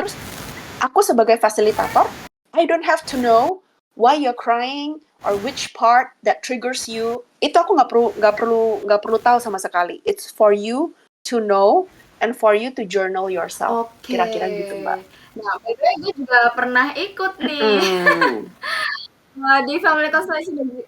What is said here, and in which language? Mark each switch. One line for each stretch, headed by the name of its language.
Indonesian: Terus aku sebagai fasilitator,
English: I don't have to know why you're crying or which part that triggers you.
Indonesian: Itu aku nggak perlu tahu sama sekali.
English: It's for you to know and for you to journal yourself.
Indonesian: Oke. Kira-kira gitu Mbak. Nah,
English: by the way,
Indonesian: gue juga pernah ikut nih. Di family constellation.